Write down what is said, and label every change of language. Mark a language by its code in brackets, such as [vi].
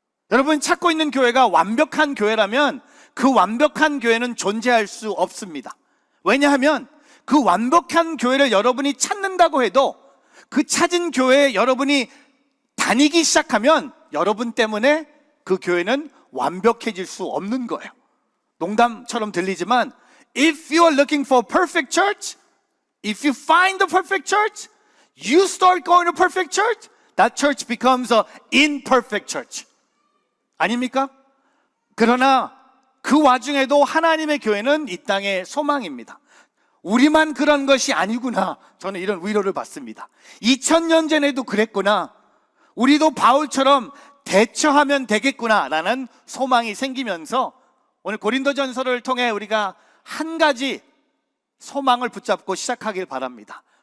[ko] 여러분 찾고 있는 교회가 완벽한 교회라면 그 완벽한 교회는 존재할 수 없습니다. 왜냐하면 그 완벽한 교회를 여러분이 찾는다고 해도 그 찾은 교회에 여러분이 다니기 시작하면 여러분 때문에 그 교회는 완벽해질 수 없는 거예요. 농담처럼 들리지만 [en] if you are looking for a perfect church, if you find the perfect church, you start going to perfect church, that church becomes an imperfect church. [ko] 아닙니까? 그러나 그 와중에도 하나님의 교회는 이 땅의 소망입니다. 우리만 그런 것이 아니구나, 저는 이런 위로를 받습니다. 2000년 전에도 그랬구나, 우리도 바울처럼 대처하면 되겠구나 라는 소망이 생기면서 오늘 고린도전서를 통해 우리가 한 가지 소망을 붙잡고 시작하길 바랍니다.